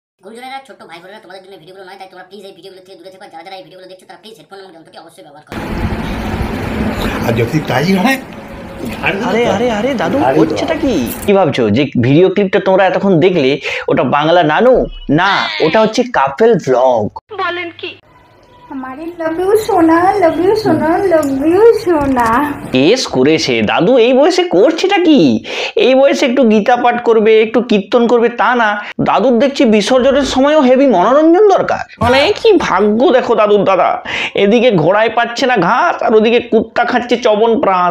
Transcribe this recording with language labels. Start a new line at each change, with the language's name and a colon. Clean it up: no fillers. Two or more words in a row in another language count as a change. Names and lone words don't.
Bangla: গুরুজনেরা ছোট্ট ভাই বোনেরা তোমাদের জন্য ভিডিওগুলো নয়, তাই তোমরা প্লিজ এই ভিডিওগুলো থেকে দূরে থেকো। যারা যারা এই ভিডিওগুলো দেখছো তারা প্লিজ হেডফোন এবং যন্ত্রটি অবশ্যই ব্যবহার করো। আর যদি টাইগার হয় আরে আরে আরে দাদু হচ্ছেটা কি ভাবছো যে ভিডিও ক্লিপটা তোমরা এতক্ষণ দেখলে ওটা বাংলা নানু না, ওটা হচ্ছে
English: couple vlog.
Bangla: বলেন কি
Hindi: हमारे
English: love you
Hindi: सोना
English: love you
Hindi: सोना
English: love you
Hindi: सोना
Bangla: এস করেছে দাদু। এই বয়সে করছেটা কি? এই বয়সে একটু গীতা পাঠ করবে, একটু কীর্তন করবে তা না, দাদুর দেখছি বিসর্জনের সময়ও হেভি মনোরঞ্জন দরকার। মানে কি ভাগ্য দেখো দাদুর দাদা, এদিকে ঘোড়ায় পাচ্ছে না ঘাস আর ওদিকে কুত্তা খাচ্ছে চবনপ্রাশ।